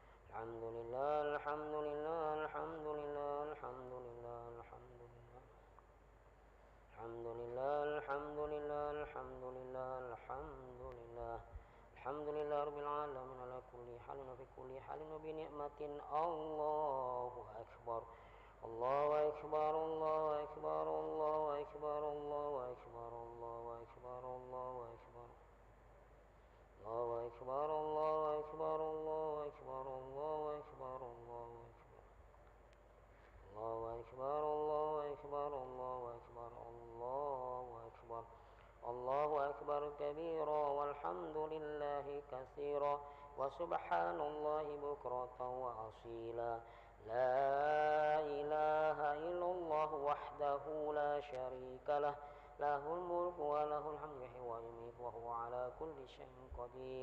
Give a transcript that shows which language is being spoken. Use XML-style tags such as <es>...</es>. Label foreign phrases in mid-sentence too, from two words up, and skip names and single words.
<ar>الحمد لله، الحمد لله، الحمد لله، الحمد لله، الحمد لله. الحمد لله، الحمد لله، الحمد لله، الحمد لله. الحمد لله رب العالمين على كل حال وفي كل حال وبنعمة. الله أكبر. الله أكبر، الله أكبر، الله أكبر، الله أكبر، الله أكبر، الله أكبر. الله أكبر، الله أكبر، الله أكبر، الله أكبر، الله أكبر. الله أكبر، الله أكبر، الله أكبر، الله أكبر. الله أكبر كبيرا والحمد لله كثيرا وسبحان الله بكرة وأصيلا. لا إله إلا الله وحده لا شريك له. له الملك وله الحمد ويميت وهو على كل شيء قدير.</ar>